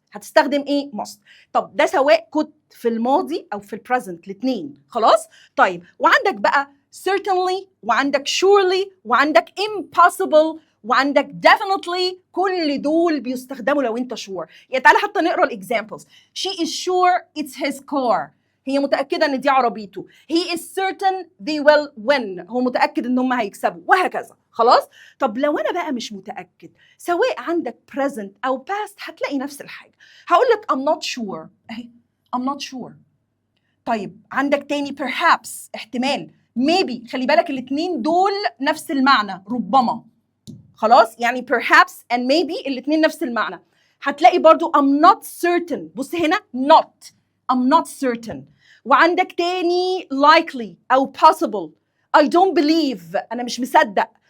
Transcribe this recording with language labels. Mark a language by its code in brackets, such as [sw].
[ar] هتستخدم ايه؟ must. طب ده سواء كنت في الماضي او في البريزنت الاثنين. خلاص طيب وعندك بقى certainly وعندك surely وعندك impossible وعندك definitely. كل دول بيستخدموا لو انت sure. يعني تعالى حتى نقرا الاكزامبلز. [en] She is sure it's his car. [ar] هي متاكده ان دي عربيته. [en] He is certain they will win. [ar] هو متاكد ان هم هيكسبوا وهكذا. خلاص طب لو انا بقى مش متاكد سواء عندك present او past هتلاقي نفس الحاجه. هقول لك [en] I'm not sure [ar] اهي [en] I'm not sure. [ar] طيب عندك تاني perhaps احتمال maybe. خلي بالك الاثنين دول نفس المعنى ربما. خلاص يعني perhaps and maybe الاثنين نفس المعنى. هتلاقي برضو [en] I'm not certain. [ar] بص هنا [en] not I'm not certain. [ar] وعندك تاني likely أو possible. [en] I don't believe [ar] أنا مش مصدق.